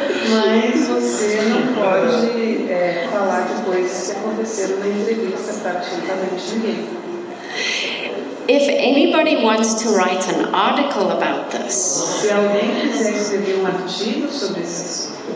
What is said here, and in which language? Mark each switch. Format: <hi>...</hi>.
<pt>Mas você não pode falar de coisas que aconteceram na entrevista para absolutamente ninguém.</pt> <en>If anybody wants to write an article about this,</en> <pt>se alguém quiser escrever artigo sobre esse assunto,</pt>